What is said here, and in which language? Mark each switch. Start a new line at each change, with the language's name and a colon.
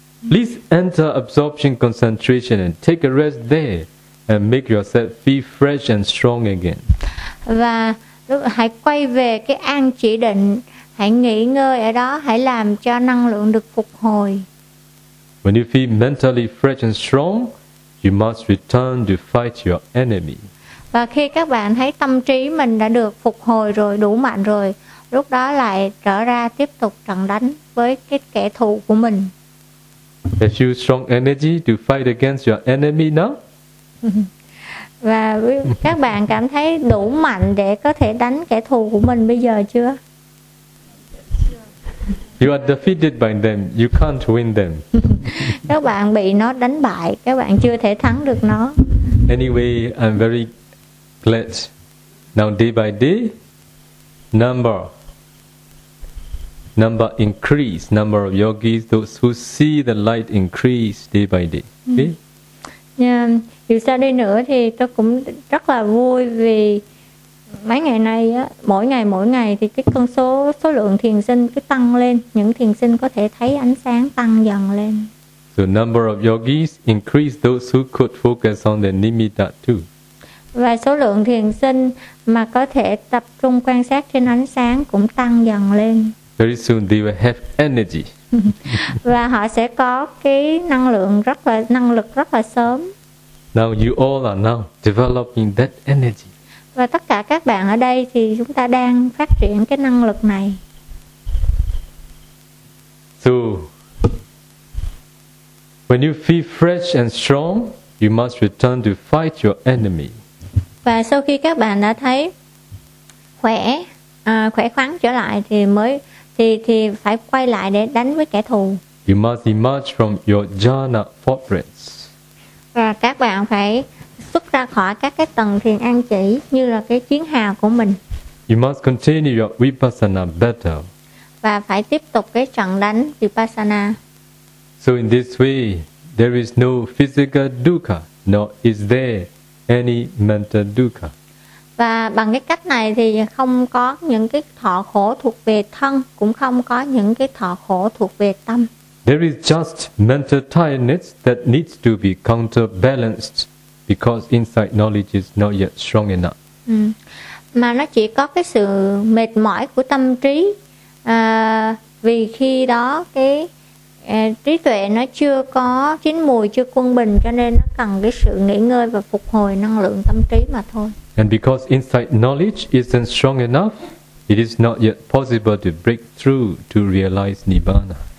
English: Please enter absorption concentration and take a rest there and make yourself feel fresh and strong again.
Vietnamese: Và hãy quay về cái an chỉ định, hãy nghỉ ngơi ở đó, hãy làm cho năng lượng được phục hồi.
English: When you feel mentally fresh and strong, you must return to fight your enemy.
Vietnamese: Và khi các bạn thấy tâm trí mình đã được phục hồi rồi, đủ mạnh rồi, lúc đó lại trở ra tiếp tục trận đánh với cái kẻ thù của mình.
English: Has you strong energy to fight against your enemy now?
Vietnamese: Và các bạn cảm thấy đủ mạnh để có thể đánh kẻ thù của mình bây giờ chưa?
English: You are defeated by them. You can't win them.
Vietnamese: Các bạn bị nó đánh bại. Các bạn chưa thể thắng được nó.
English: Anyway, I'm very glad. Now day by day, number increase, number of yogis, those who see the light increase day by day. Okay? Yeah.
Vietnamese: Dù sao đi nữa thì tôi cũng rất là vui vì mấy ngày nay á, mỗi ngày thì cái con số lượng thiền sinh cứ tăng lên, những thiền sinh có thể thấy ánh sáng tăng dần lên.
English: So number of yogis increase those who could focus on the nimitta too.
Vietnamese: Và số lượng thiền sinh mà có thể tập trung quan sát trên ánh sáng cũng tăng dần lên.
English: Very soon they will have energy.
Vietnamese: Và họ sẽ có cái năng lực rất là sớm.
English: Now you all are now developing that energy.
Vietnamese: Và tất cả các bạn ở đây thì chúng ta đang phát triển cái năng lực này.
English: So, when you feel fresh and strong, you must return to fight your enemy.
Vietnamese: Và sau khi các bạn đã thấy khỏe khoắn trở lại thì phải quay lại để đánh với kẻ thù.
English: You must emerge from your jhana fortress.
Vietnamese: Và các bạn phải xuất ra khỏi các cái tầng thiền an chỉ như là cái chiến hào của mình.
English: You must continue your Vipassana battle.
Vietnamese: Và phải tiếp tục cái trận đánh Vipassana.
English: So in this way, there is no physical dukkha, nor is there any mental dukkha.
Vietnamese: Và bằng cái cách này thì không có những cái thọ khổ thuộc về thân, cũng không có những cái thọ khổ thuộc về tâm.
English: There is just mental tiredness that needs to be counterbalanced. Because insight knowledge is not yet strong enough.
Vietnamese: Mà nó chỉ có cái sự mệt mỏi của tâm trí, vì khi đó trí tuệ nó chưa có chín mùi, chưa quân bình, cho nên nó cần cái sự nghỉ ngơi và phục hồi năng lượng tâm trí mà thôi.
English: And because insight knowledge isn't strong enough, it is not yet possible to break through to realize Nibbana.